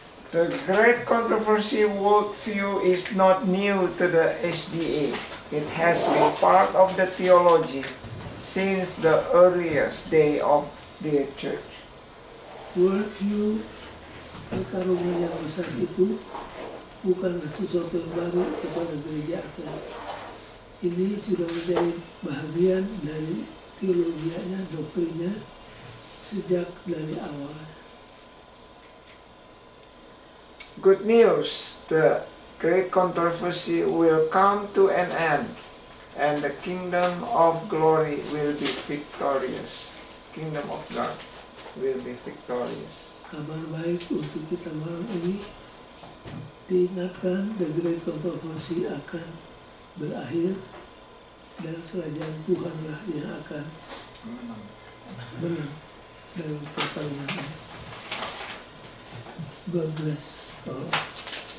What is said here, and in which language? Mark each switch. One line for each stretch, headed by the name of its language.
English: The great controversy worldview is not new to the SDA. It has been part of the theology since the earliest day of their church.
Indonesian: worldview pertarungan yang besar itu bukanlah sesuatu yang baru kepada gereja Katolik. Ini sudah menjadi bahagian dari teologianya, doktrinnya sejak dari awal.
English: Good news, the great controversy will come to an end and the kingdom of glory will be victorious. Kingdom of God will be victorious.
Indonesian: Kabar baik untuk kita malam ini, diingatkan the great controversy akan berakhir dan kerajaan Tuhanlah yang akan menang dalam pertarungan ini.
English: God bless all.